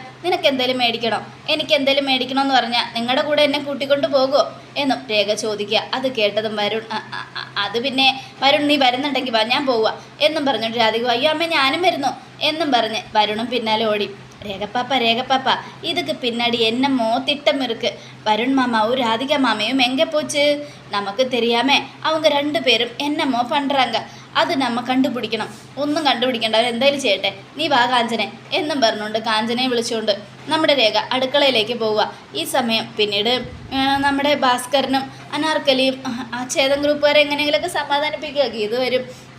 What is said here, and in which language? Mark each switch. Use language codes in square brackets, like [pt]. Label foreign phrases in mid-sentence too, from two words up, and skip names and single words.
[ml] നിനക്ക് എന്തെങ്കിലും മേടിക്കണോ? എനിക്ക് എന്തെങ്കിലും മേടിക്കണമെന്ന് പറഞ്ഞാൽ നിങ്ങളുടെ കൂടെ എന്നെ കൂട്ടിക്കൊണ്ട് പോകുമോ എന്നും രേഖ ചോദിക്കുക. അത് കേട്ടതും വരുൺ അത് പിന്നെ വരുൺ നീ വരുന്നുണ്ടെങ്കിൽ വാ, ഞാൻ പോവുക എന്നും പറഞ്ഞുകൊണ്ട് രാധിക അയ്യോ അമ്മ ഞാനും വരുന്നു എന്നും പറഞ്ഞ് വരുണും പിന്നാലെ ഓടി. [ta] രേഖപ്പാപ്പ இதுக்கு பின்னாடி என்ன மோத்திட்டம் இருக்கு. வருண் மாமாவும் ராதிகா மாமையும் எங்கே போச்சு? நமக்கு தெரியாம அவங்க 2 பேரும் என்னமோ பண்ணுறாங்க, [ml] അത് നമ്മൾ കണ്ടുപിടിക്കണം. ഒന്നും കണ്ടുപിടിക്കേണ്ട, അവരെന്തായാലും ചെയ്യട്ടെ, നീ വാ കാഞ്ചനെ എന്നും പറഞ്ഞുകൊണ്ട് കാഞ്ചനയെ വിളിച്ചുകൊണ്ട് നമ്മുടെ രേഖ അടുക്കളയിലേക്ക് പോവുക. ഈ സമയം പിന്നീട് നമ്മുടെ ഭാസ്കരനും അനാർക്കലിയും ചേതൻ ഗ്രൂപ്പുകാരെ എങ്ങനെയെങ്കിലുമൊക്കെ സമാധാനിപ്പിക്കുക. ഗീതു വരും.